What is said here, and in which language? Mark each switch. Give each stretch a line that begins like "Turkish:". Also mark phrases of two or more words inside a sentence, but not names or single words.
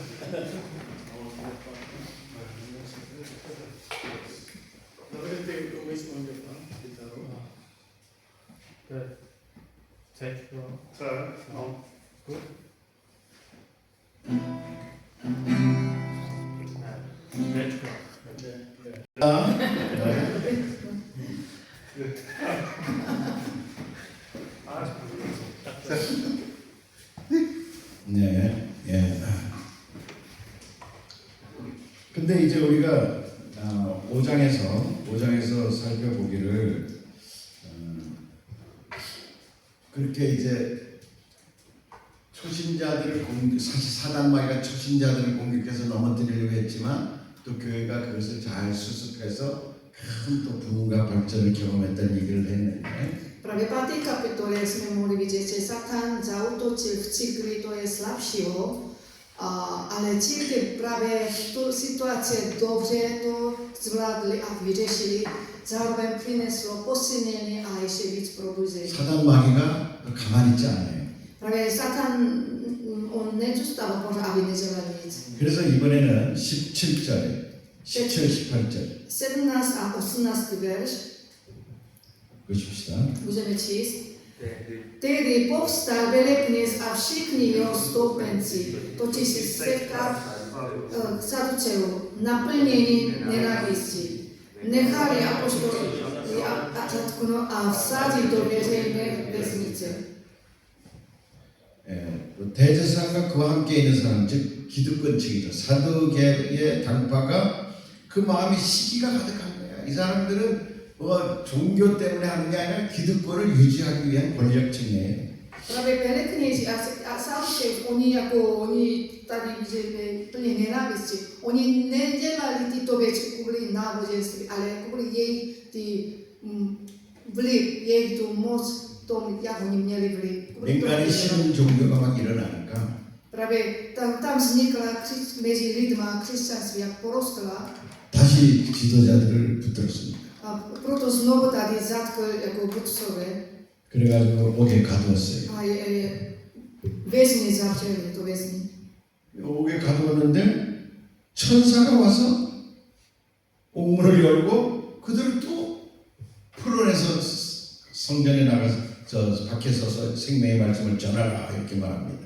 Czech: Dobře, ty umíš mluvit, kytaru. Teď, jo. Co? No. Dečko.
Korean: 네, 예. 근데 이제 우리가 5장에서 살펴보기를 그렇게 이제 초신자들을 사실 사단마귀가 초신자들을 공격해서 넘어뜨리려고 했지만 또 교회가 그것을 잘 수습해서 큰 또 부흥과 발전을 경험했다는 얘기를 했는데
Czech: Právě 5. kapitole jsme mohli vidět, že Satan zaútočil v církvi, to je slabšího, ale církev právě v tu situaci dobře to zvládli a vyřešili, zároveň přineslo posilnění a ještě víc probuzení.
Korean: 사단마귀가 가만히 있지 않아요.
Czech: Právě Satan, on nezůstal pořád, aby nedělal nic.
Korean: 그래서 이번에는 17절, 17, 18절
Czech: 17 a 18 verš
Korean: 보십시다.
Czech: můžeme číst. Tehdy povstal velekněz a všichni jeho stoupenci, totiž se setkal k Saduceů, naplnění nenávisti. Nechali apoštoly a vsadit do veřejné věznice.
Korean: 대제사장과 그와 함께 있는 사람 즉 기득권 측이죠. 사두개의 당파가 그 마음이 시기가 가득한 거야. 이 사람들은 뭐 종교 때문에 하는 게 아니라 기득권을 유지하기 위한 권력층이에요.
Czech: Prawie Peleknie, a Sauce, oni tady, že plně nenávisti, oni nedělali tyto věci kvůli náboženství, ale kvůli jejich ty vliv, jejich tu moc, tom, jak oni měli vliv.
Korean: 민간의 신흥 종교가 막 일어나니까
Czech: Právě tam vznikla mezi lidma křesťanství, jak porostla,
Korean: 다시 지도자들을 붙들었습니다.
Czech: a proto znovu tady zatkl jako vůdcové
Korean: 그래가지고 옥에 가두었어요.
Czech: a vězni zavřeli, to vězni.
Korean: 옥에 가두었는데 천사가 와서 옥문을 열고 그들을 또 풀어내서 성전에 나가서 저 밖에 서서 생명의 말씀을 전하라 이렇게 말합니다.